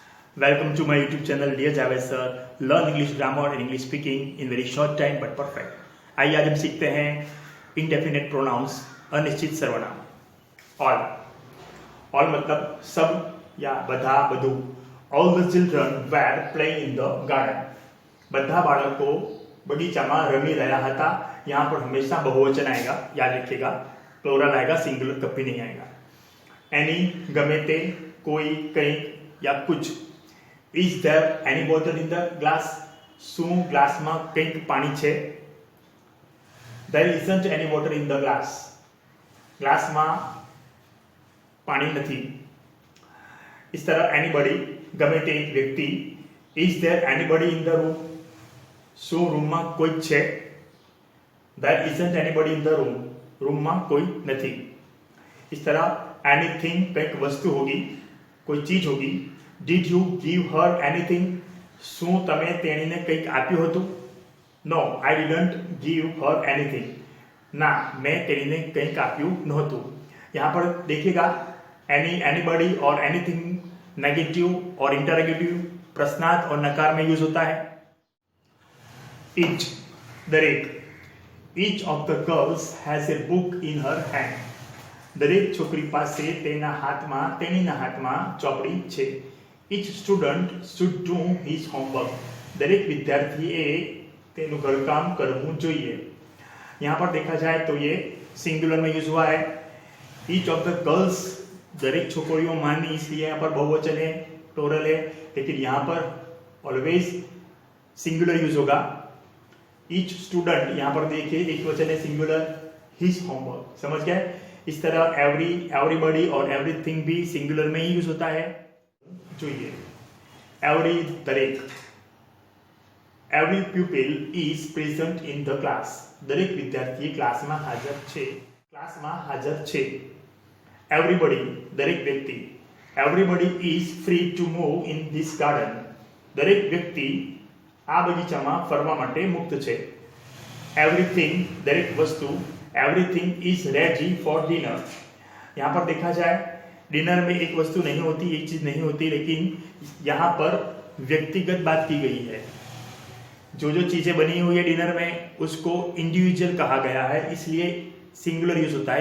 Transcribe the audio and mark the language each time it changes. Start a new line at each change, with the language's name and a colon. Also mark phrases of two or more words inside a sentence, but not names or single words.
English: Welcome to my YouTube channel Dear Javed Sir. Learn English grammar and English speaking in very short time but perfect.
Hindi: आइए आज हम सीखते हैं
English: indefinite pronouns
Hindi: अनिश्चित सर्वनाम। all मतलब सब या
Gujarati: બધા બધું।
English: All the children were playing in the garden.
Gujarati: બધા બાળકો બગીચામાં રમી રહ્યા હતા।
Hindi: यहाँ पर हमेशा बहुवचन आएगा, याद रखिएगा। प्लूरल आएगा, सिंगुलर कभी नहीं आएगा। एनी
Gujarati: ગમે તે,
Hindi: कोई, कहीं या कुछ।
English: Is there any water in the glass?
Gujarati: શું ગ્લાસમાં કંઈક પાણી છે?
English: There isn't any water in the glass.
Gujarati: ગ્લાસમાં પાણી નથી।
Hindi: इस तरह
Gujarati: anybody ગમે તે એક વ્યક્તિ।
English: Is there anybody in the room?
Gujarati: શું રૂમમાં કોઈ છે?
English: There isn't anybody in the room.
Gujarati: रूमમાં કોઈ નથી।
Hindi: इस तरह anything
Gujarati: કંઈક વસ્તુ
Hindi: होगी, कोई चीज होगी।
English: Did you give her anything?
Gujarati: શું તમે તેણીને કંઈક આપ્યું હતું?
English: No, I didn't give her anything.
Gujarati: ના, मैं તેણીને કંઈક આપ્યું નહોતું।
Hindi: यहाँ पर देखिएगा any, anybody और anything नेगेटिव और इंटरोगेटिव प्रश्नार्थ और नकार में यूज होता है।
Gujarati: Each दरेक।
English: Each of the girls has a book in her hand.
Gujarati: દરેક છોકરી પાસે તેના હાથમાં ચોપડી છે।
English: Each student should do his homework.
Gujarati: દરેક વિદ્યાર્થીએ તેનું ઘરકામ કરવું જોઈએ।
Hindi: यहाँ पर देखा जाए तो ये सिंगुलर में यूज हुआ है।
English: Each of the girls
Gujarati: દરેક છોકરીઓ
Hindi: मानी, इसलिए यहाँ पर बहुवचन है, प्लूरल है, लेकिन यहाँ पर
English: always singular use
Hindi: होगा।
English: Each student
Hindi: यहाँ पर देखिए एक वचन है सिंगुलर,
English: his homework।
Hindi: समझ गए? इस तरह एवरी, एवरीबॉडी और एवरीथिंग भी सिंगुलर में ही यूज होता है।
Gujarati: જોઈએ એવરી દરેક।
English: એવરી pupil is present in the class.
Gujarati: દરેક વિદ્યાર્થી ક્લાસમાં હાજર છે।
English: એવરીબડી
Gujarati: દરેક વ્યક્તિ।
English: એવરીબડી is free to move in this garden.
Gujarati: દરેક વ્યક્તિ આ બગીચામાં ફરવા માટે મુક્ત છે।
English: એવરીથિંગ
Gujarati: દરેક વસ્તુ।
English: એવરીથિંગ is ready for dinner.
Hindi: यहाँ पर देखा जाए डिनर में एक वस्तु नहीं होती, एक चीज नहीं होती, लेकिन यहाँ पर व्यक्तिगत बात की गई है। जो जो चीजें बनी हुई है डिनर में उसको इंडिविजुअल कहा गया है, इसलिए सिंगुलर यूज होता है।